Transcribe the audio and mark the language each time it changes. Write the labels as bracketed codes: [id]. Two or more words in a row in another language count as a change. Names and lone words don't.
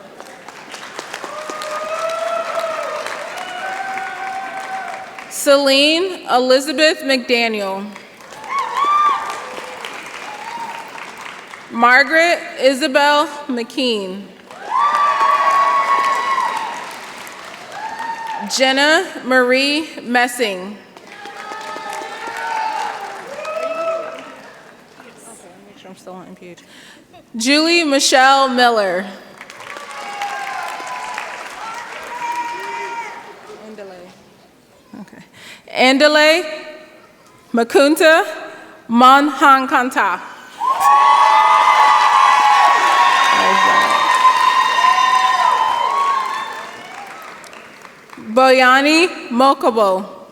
[en] Celine Elizabeth McDaniel. Margaret Isabel McKean. Jenna Marie Messing. Make sure I'm still on MPH. Julie Michelle Miller. Okay. Andale Makunta Manhan Kanta. Boyani Mokobo.